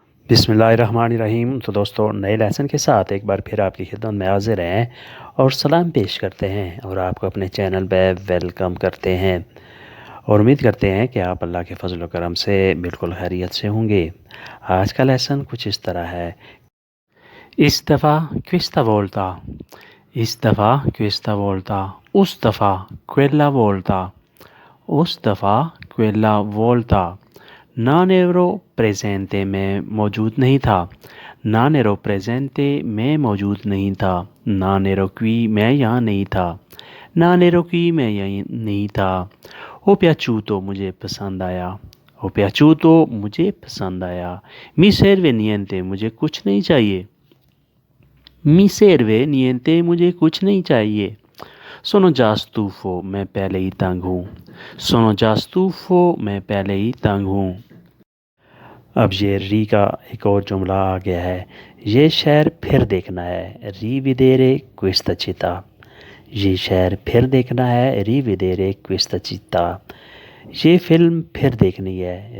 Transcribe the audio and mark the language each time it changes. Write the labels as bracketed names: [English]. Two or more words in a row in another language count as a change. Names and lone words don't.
[Hindi] बिस्मिल्लाहिर्रहमानिर्रहीम। तो दोस्तों, नए लेसन के साथ एक बार फिर आपकी खिदमत में हाजिर हैं और सलाम पेश करते हैं और आपको अपने चैनल पे वेलकम करते हैं और उम्मीद करते हैं कि आप अल्लाह के फजल व करम से बिल्कुल खैरियत से होंगे। आज का लेसन कुछ इस तरह है। इस दफ़ा [Italian] questa volta, [Hindi] इस दफ़ा [Italian] questa volta, [Hindi] उस दफ़ा [Italian] quella volta, [Hindi] उस दफ़ा [Italian] quella volta। non ero presente [Hindi] में मौजूद नहीं था। [Italian] non ero presente [Hindi] में मौजूद नहीं था। [Italian] non ero qui [Hindi] मैं यहाँ नहीं था। [Italian] non ero qui [Hindi] मैं यहाँ नहीं था। [Italian] ho piaciuto [Hindi] मुझे पसंद आया। [Italian] ho piaciuto [Hindi] मुझे पसंद आया। [Italian] mi serve niente [Hindi] मुझे कुछ नहीं चाहिए। [Italian] mi serve niente [Hindi] मुझे कुछ नहीं चाहिए। [Italian] sono già stufo [Hindi] मैं पहले ही तंग हूँ। [Italian] sono già stufo [Hindi] मैं पहले ही तंग हूँ। अब ये री का एक और जुमला आ गया है। ये शहर फिर देखना है। [Italian] ri vedere questa città. [Hindi] ये शहर फिर देखना है। [Italian] ri vedere questa città. [Hindi] ये फिल्म फिर देखनी है।